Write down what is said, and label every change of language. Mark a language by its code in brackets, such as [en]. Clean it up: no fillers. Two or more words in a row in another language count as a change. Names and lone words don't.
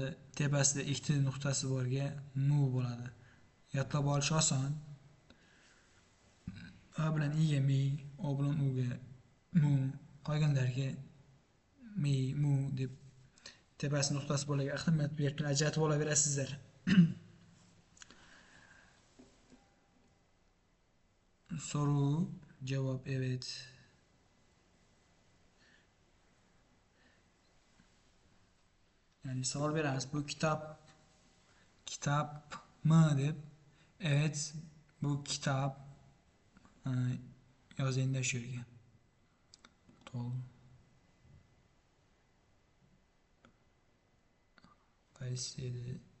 [uz] Tepasida ikkita nuqtasi borga mu bo'ladi. Yodlab olish oson. A bilan i'ga mi, o bilan uga mu, qolganlarga mu deb tepasi nuqtasi bo'laga ahamiyat berib ajratib olaverasizlar. [tr] Soru, javob evet. [uz] Yani savol beramiz. Bu kitapmi deb. [tr] Evet, bu kitap. [uz] Yozayında shu yerga. To'g'ri. Qaysi edi?